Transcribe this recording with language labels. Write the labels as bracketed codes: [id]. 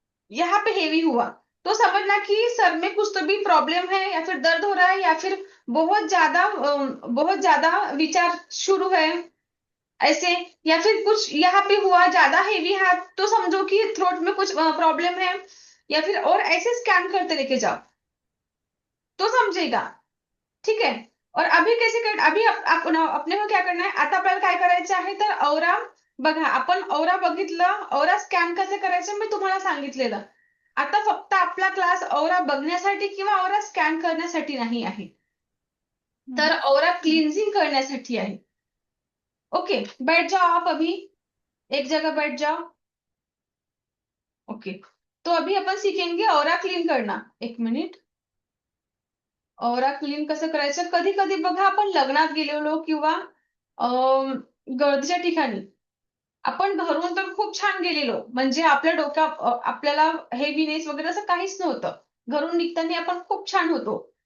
[hi] यहाँ पे हेवी हुआ तो समझना कि सर में कुछ तो भी प्रॉब्लम है या फिर दर्द हो रहा है या फिर बहुत ज्यादा विचार शुरू है ऐसे, या फिर कुछ यहाँ पे हुआ ज्यादा हेवी है तो समझो कि थ्रोट में कुछ प्रॉब्लम है, या फिर और ऐसे स्कैन करते लेके जाओ तो समझेगा. [mr] ठीक आहे. [hi] और अभी कैसे कर अभी [mr] आपण आपल्याला क्या करणार आहे, आता आपल्याला काय करायचं आहे तर औरा बघा, आपण औरा बघितलं, औरा स्कॅन कसं करायचं मी तुम्हाला सांगितलेलं. आता फक्त आपला क्लास औरा बघण्यासाठी किंवा औरा स्कॅन करण्यासाठी नाही आहे, तर औरा क्लिन्झिंग करण्यासाठी आहे. [hi] ओके, बैठ जाओ आप अभी, एक जगह बैठ जाओ. ओके, तो अभी अपन सीखेंगे औरा क्लीन करना. एक मिनिट. [mr] औरा क्लीन कसं करायचं, कधी कधी बघा आपण लग्नात गेलेलो किंवा गर्दीच्या ठिकाणी आपण घरून तर खूप छान गेलेलो, म्हणजे आपल्या आपल्याला हेवीनेस वगैरे असं काहीच नव्हतं, घरून निघताना आपण खूप छान होतो.